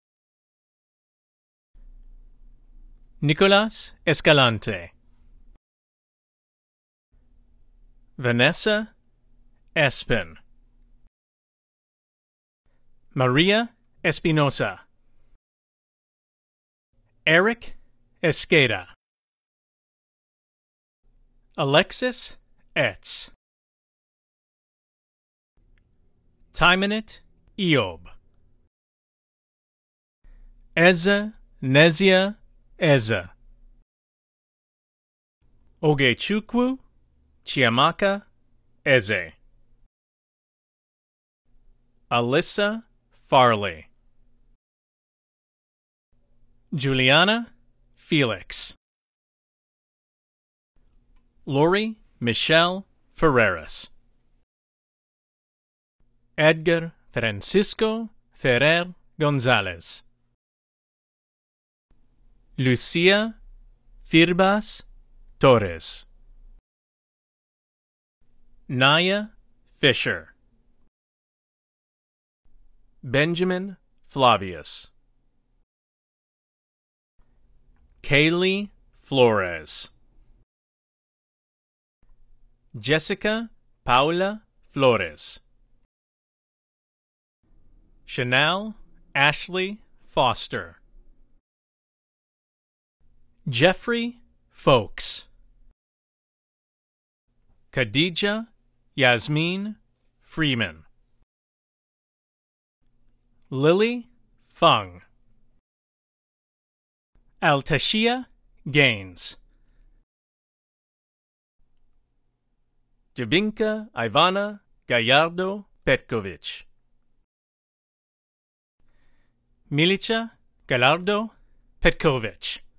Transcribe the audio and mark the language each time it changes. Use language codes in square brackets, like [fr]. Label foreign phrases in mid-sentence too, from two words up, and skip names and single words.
[en] Nicolas Escalante. Vanessa Espin. Maria Espinosa. Eric Esqueda. Alexis Etz. Timonit Eob. Eza Nezia Eza. Ogechukwu Chiamaka Eze. Alyssa Farley. Juliana Felix. Lori Michelle Ferreras. Edgar Francisco Ferrer Gonzalez. Lucia Firbas Torres. Naya Fisher. Benjamin Flavius. Kaylee Flores. Jessica Paula Flores. Chanel Ashley Foster. Jeffrey Folks. Khadija Yasmin Freeman. Lily Fung. Altashia Gaines. Jabinka Ivana Gallardo Petkovic. Milica Gallardo Petkovic.